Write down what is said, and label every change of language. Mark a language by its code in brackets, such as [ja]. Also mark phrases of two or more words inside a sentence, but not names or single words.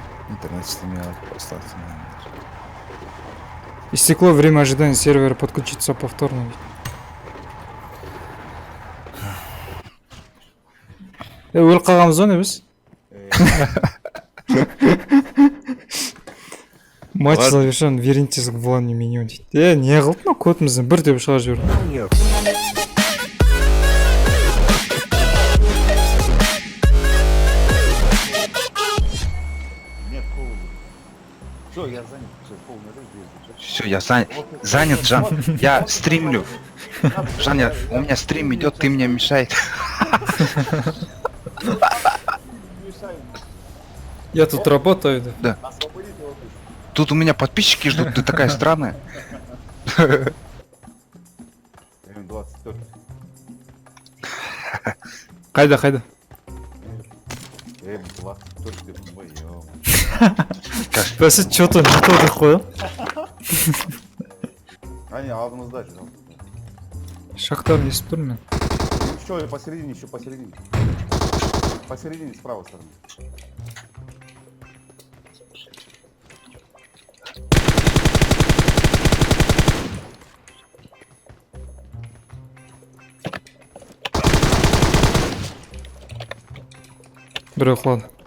[ru] Интернет стримил, поставьте. Истекло время ожидания сервера, подключиться повторно. [kk] Өліп қалғанбыз ғой не біз? [ru] Матч завершен, вернитесь к главному меню дейді. [kk] Не қылды ма кодымызды бір деп шығарып жіберді. [ru] Все, я занят. Все, я занят, Жан. Я стримлю. Жаня, у меня стрим идет, ты мне мешает. Я тут работаю, да. Да. Тут у меня подписчики ждут, ты такая странная. [kk] Қайда? Бәсі [ru] что-то не то [kk] деп қойып. Они алдымызда жүр. Шахтар естіп тұрмын мен. [ru] Еще посередине, посередине. Посередине, с правой стороны. [kk] Біреу құлады.